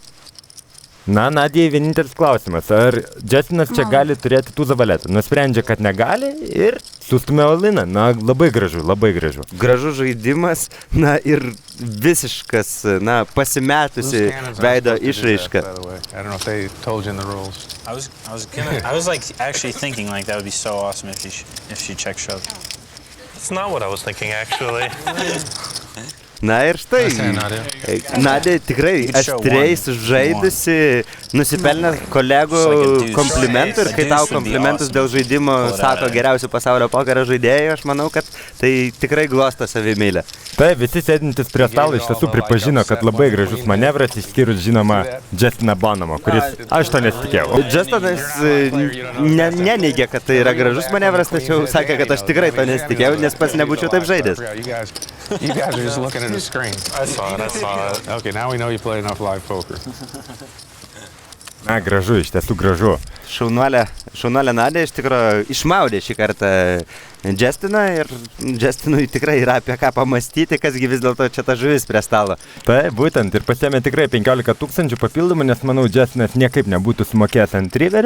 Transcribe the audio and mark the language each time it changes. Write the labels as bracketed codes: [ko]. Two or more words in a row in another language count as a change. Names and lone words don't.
[lt] Na, Nadijai vienintelis klausimas, ar Justinas čia gali turėti tų zavaletą. Nusprendžia, kad negali ir sustumė Oliną. Na, labai gražu, labai gražu. Gražus žaidimas, na ir visiškas, na, pasimetusi veido išraiška. [en] I don't know if they told you in the rules. I was like actually thinking like that would be so awesome if she check shoved. That's not what I was thinking, actually. [lt] Na ir štai, Nadia tikrai aštriai sužaidusi, nusipelnė kolegų komplimentų ir kai tau komplimentus dėl žaidimo sako geriausių pasaulio pokerio žaidėjų, aš manau, kad tai tikrai glosto savimylę. Tai visi sėdintys prie stalo iš tiesų pripažino, kad labai gražus manevras, išskyrus žinoma Justiną Bonhamą, kuris aš to nesitikėjau. Justinas neneigė, kad tai yra gražus manevras, tačiau sakė, kad aš tikrai to nesitikėjau, nes pats nebūčiau taip žaidęs. [en] You guys are just looking at the screen. I saw it. Okay, now we know you play enough live poker. [lt] Na, gražu, iš tiesų gražu. Šaunuolė Nadia iš tikrųjų išmaudė šį kartą Justiną ir Justinui tikrai yra apie ką pamastyti, kasgi vis dėlto čia ta žuvis prie stalo. Tai būtent ir pasiėmė tikrai 15 000 papildomų, nes manau Justinas niekaip nebūtų sumokėjęs ant riverio.